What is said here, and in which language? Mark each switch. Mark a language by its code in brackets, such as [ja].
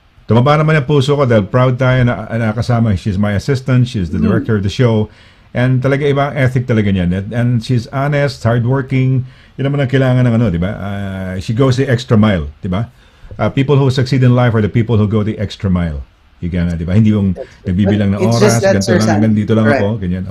[tl] Tumaba naman ang puso ko dahil proud tayo na nakasama. [en] She's my assistant, she's the director of the show, and [tl] talaga ibang ethic talaga niyan. [en] And she's honest, hardworking. [tl] Yun naman ang kailangan ng di ba? [en] She goes the extra mile, [tl] di ba? [en] People who succeed in life are the people who go the extra mile. [tl] Di ba? Hindi yung nagbibilang ng oras, ganito lang, hanggang dito lang ako, ganyan.